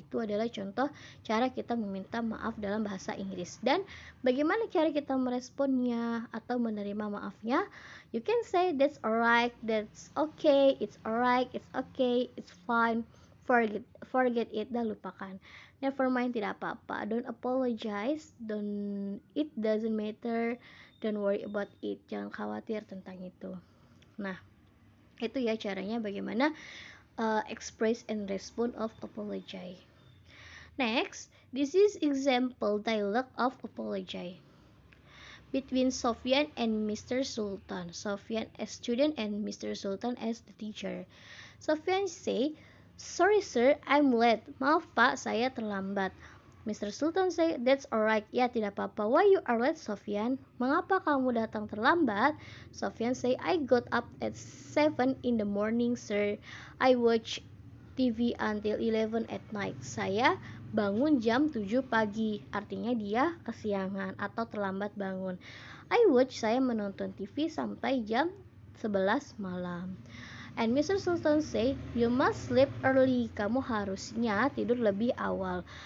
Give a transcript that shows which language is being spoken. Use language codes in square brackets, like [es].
[id] Itu adalah contoh cara kita meminta maaf dalam bahasa Inggris. Dan bagaimana cara kita meresponnya atau menerima maafnya? [en] You can say that's alright, that's okay, it's alright, it's okay, it's fine, forget it, [id] dan lupakan. [en] Never mind, [id] tidak apa-apa. [en] Don't apologize, it doesn't matter, don't worry about it, [id] jangan khawatir tentang itu. Nah, itu ya caranya bagaimana [en] express and respond of apologize. Next, this is example dialogue of apologize between Sofyan and Mr. Sultan. Sofyan as student and Mr. Sultan as the teacher. Sofyan say, sorry sir, I'm late. [id] Maaf pak, saya terlambat. [en] Mr. Sultan say, that's alright. [id] Ya, tidak apa-apa. [en] Why you are late, Sofyan? [id] Mengapa kamu datang terlambat? [en] Sofyan say, I got up at 7 in the morning, sir. I watch TV until 11 at night. [id] Saya bangun jam 7 pagi. Artinya dia kesiangan atau terlambat bangun. [en] I watch, [id] saya menonton TV sampai jam 11 malam. And Mr. [en] Sultan say, you must sleep early. [id] Kamu harusnya tidur lebih awal.